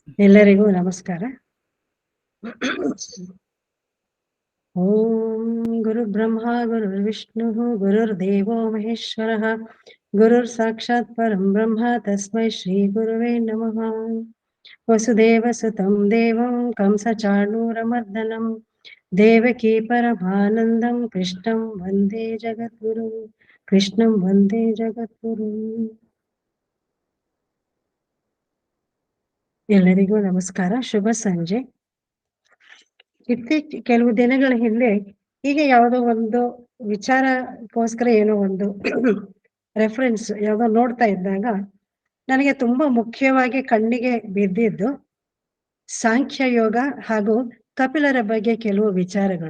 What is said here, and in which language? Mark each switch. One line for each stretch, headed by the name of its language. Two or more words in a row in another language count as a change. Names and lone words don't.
Kannada: ಎಲ್ಲರಿಗೂ ನಮಸ್ಕಾರ.
Sanskrit: ಓಂ ಗುರು ಬ್ರಹ್ಮ ಗುರುರ್ ವಿಷ್ಣು ಗುರುರ್ದೇವೋ ಮಹೇಶ್ವರ ಗುರುರ್ ಸಾಕ್ಷಾತ್ ಪರಂ ಬ್ರಹ್ಮ ತಸ್ಮೈ ಶ್ರೀ ಗುರುವೇ ನಮಃ. ವಸುದೇವ ಸುತಂ ದೇವಂ ಕಂಸಚಾಣೂರಮರ್ದನಂ ದೇವಕೀ ಪರಮಾನಂದಂ ಕೃಷ್ಣಂ ವಂದೇ ಜಗದ್ಗುರು. ಕೃಷ್ಣಂ ವಂದೇ ಜಗದ್ಗುರು.
Kannada: ಎಲ್ಲರಿಗೂ ನಮಸ್ಕಾರ, ಶುಭ ಸಂಜೆ. ಕೆಲವು ದಿನಗಳ ಹಿಂದೆ ಹೀಗೆ ಯಾವುದೋ ಒಂದು ವಿಚಾರಕ್ಕೋಸ್ಕರ ಏನೋ ಒಂದು ರೆಫರೆನ್ಸ್ ಯಾವುದೋ ನೋಡ್ತಾ ಇದ್ದಾಗ ನನಗೆ ತುಂಬಾ ಮುಖ್ಯವಾಗಿ ಕಣ್ಣಿಗೆ ಬಿದ್ದಿದ್ದು ಸಾಂಖ್ಯ ಯೋಗ ಹಾಗೂ ಕಪಿಲರ ಬಗ್ಗೆ ಕೆಲವು ವಿಚಾರಗಳು.